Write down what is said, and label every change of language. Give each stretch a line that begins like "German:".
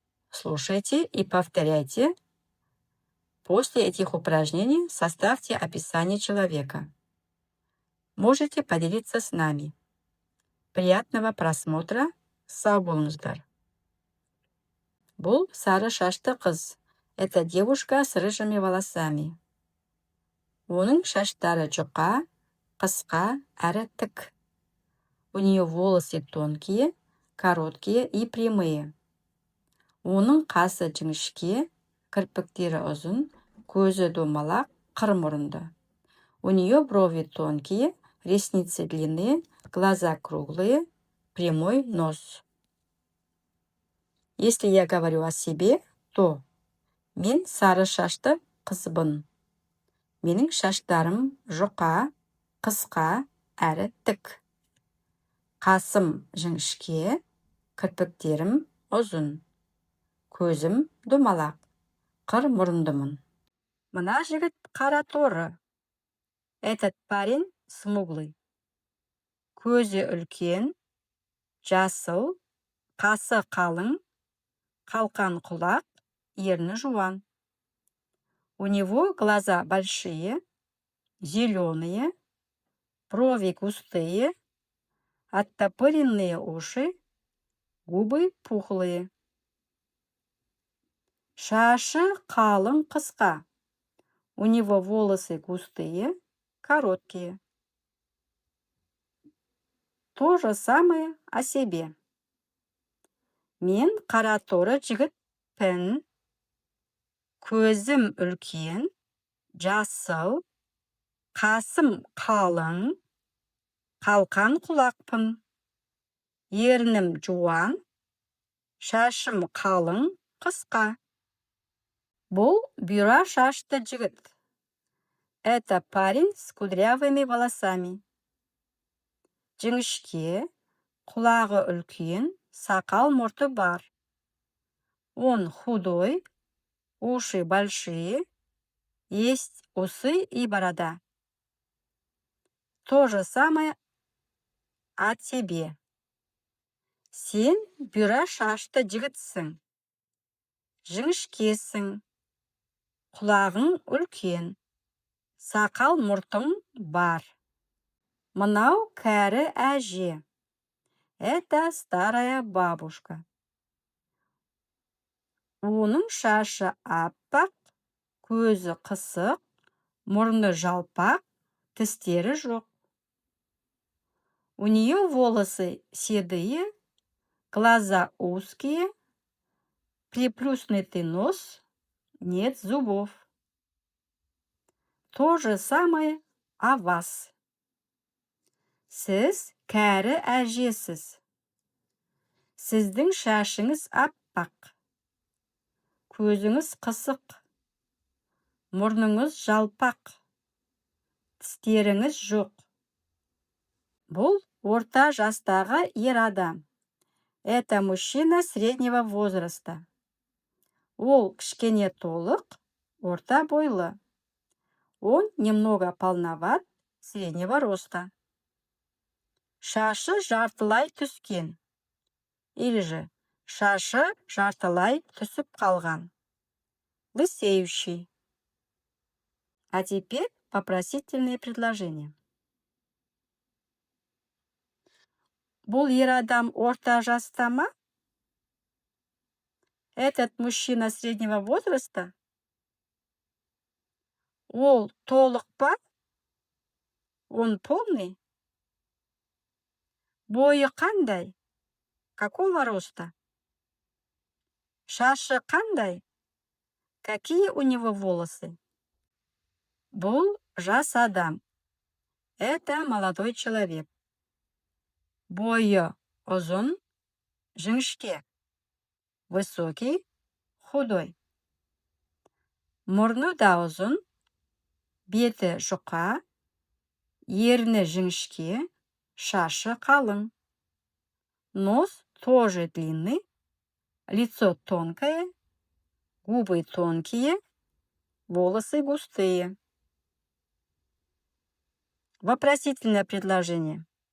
Russian: Слушайте и повторяйте. После этих упражнений составьте описание человека. Можете поделиться с нами. Приятного просмотра.
Kazakh: Сау болыңыздар. Бұл сары шашты қыз.
Russian: Это девушка с рыжими волосами.
Kazakh: Оның шаштары жұқа, қысқа әрі тік.
Russian: У нее волосы тонкие, короткие и прямые.
Kazakh: Оның қасы жіңішке, кірпіктері ұзын, көзі домалақ, қыр мұрынды.
Russian: У нее брови тонкие, ресницы длинные, глаза круглые, прямой нос. Если я говорю о себе, то
Kazakh: мен сары шашты қызбын. Менің шаштарым жұқа, қысқа әрі тік. Қасым жіңішке, кірпіктерім ұзын. Көзім домалақ, қыр мұрындымын. Мына жігіт қара торы.
Russian: Этот парень смуглый.
Kazakh: Көзі үлкен, жасыл, қасы қалың, қалқан құлақ, ерні жуан.
Russian: У него глаза большие, зеленые, брови густые, оттопыренные уши, губы пухлые.
Kazakh: Шашы қалың қысқа.
Russian: У него волосы густые, короткие. То же самое о себе.
Kazakh: Мен қара торы жігітпін. Көзім үлкен, жасыл, қасым қалың, қалқан құлақпын. Ернім жуан, шашым қалың, қысқа. Бұл бұйра шашты жігіт.
Russian: Это парень с кудрявыми волосами.
Kazakh: Жіңішке, құлағы үлкен, сақал мұрты бар.
Russian: Он худой, уши большие, есть усы и борода. То же самое о тебе.
Kazakh: Сен бұйра шашты жігітсің. Жіңішкесің. Құлағың үлкен. Сақал мұртың бар. Мынау кәрі әже.
Russian: Это старая бабушка.
Kazakh: Оның шашы аппақ, көзі қысық, мұрны жалпақ, тістері жоқ.
Russian: У нее волосы седые, глаза узкие, приплюснутый нос, нет зубов. То же самое о вас.
Kazakh: Сіз кәрі әжесіз. Сіздің шашыңыз аппақ. Көзіңіз қысық. Мұрныңыз жалпақ. Тістеріңіз жоқ. Бұл орта жастағы ер адам.
Russian: Это мужчина среднего возраста.
Kazakh: Ол кішкене толық, орта бойлы.
Russian: Он немного полноват, среднего роста.
Kazakh: Шашы жартылай түскен.
Russian: Или же
Kazakh: шашы жартылай түсіп қалған.
Russian: Лысеющий. А теперь вопросительные предложения.
Kazakh: Бұл ер адам орта жаста ма?
Russian: Этот мужчина среднего возраста?
Kazakh: Ол толық па?
Russian: Он полный?
Kazakh: Бойы қандай?
Russian: Какого роста?
Kazakh: Шашы қандай?
Russian: Какие у него волосы?
Kazakh: Бұл жас адам.
Russian: Это молодой человек.
Kazakh: Бойы ұзын, жіңішке.
Russian: Высокий, худой.
Kazakh: Мұрны да ұзын, беті жұқа, ерні жіңішке, шашы қалың.
Russian: Нос тоже длинный, лицо тонкое, губы тонкие, волосы густые. Вопросительное предложение.